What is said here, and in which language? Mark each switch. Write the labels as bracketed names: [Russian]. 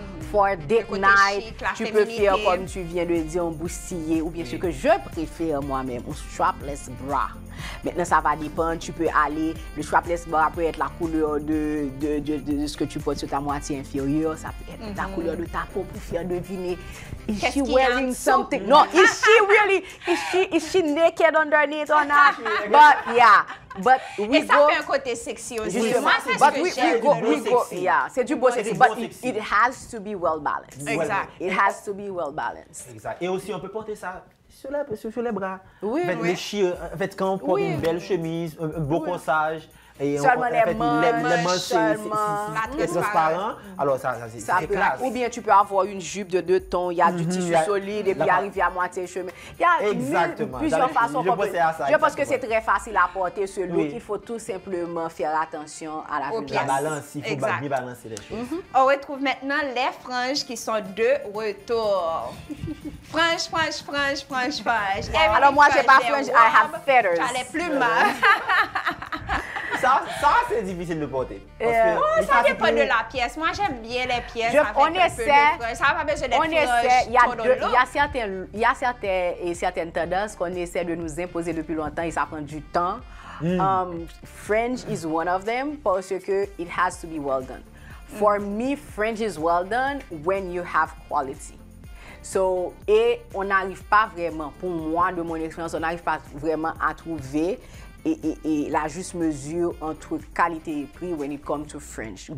[English] For date night, [French] tu peux faire, comme tu viens de dire, un bustier, ou bien ce que je préfère moi-même, un strapless bra. Maintenant, ça va dépendre. Tu peux aller, le strapless bra peut être la couleur de ce que tu portes sur ta moitié inférieure. Ça peut être la couleur de ta peau pour faire deviner. [English] Is she wearing something? No, is she naked underneath or not? But yeah. But we [French] et ça fait un côté sexy aussi. Moi, c'est ce que j'aime. Yeah, c'est du beau sexy. [English] But it has to be well balanced. [French] Exact. [English] It has to be well balanced. [French] Exact. Et aussi, on peut porter ça sur les bras. Oui. En fait, quand on porte une belle chemise, un beau corsage, et seulement les manches, c'est transparent. Alors, c'est classe. Ou bien tu peux avoir une jupe de 2 tons, il y a du tissu solide et puis arriver à moitié chemin. Il y a plusieurs façons. Je pense que c'est très facile à porter ce look. Il faut tout simplement faire attention à la balance. Il faut bien balancer les choses. On retrouve maintenant les franges qui sont de retour. Frange. Alors moi, j'ai pas frange, [English] I have feathers. [French] J'ai les plumes. Ça, c'est difficile de porter. Ça dépend de la pièce. Moi, j'aime bien les pièces. On essaie. Ça n'a pas besoin d'être frange. Il y a certaines tendances qu'on essaie de nous imposer depuis longtemps et ça prend du temps. [English] Fringe is one of them [French] parce que [English] it has to be well done. For me, fringe is well done when you have quality. [French] So, et on n'arrive pas vraiment, pour moi, de mon expérience, on n'arrive pas vraiment à trouver et la juste mesure entre qualité et prix [English] when it comes to fringe.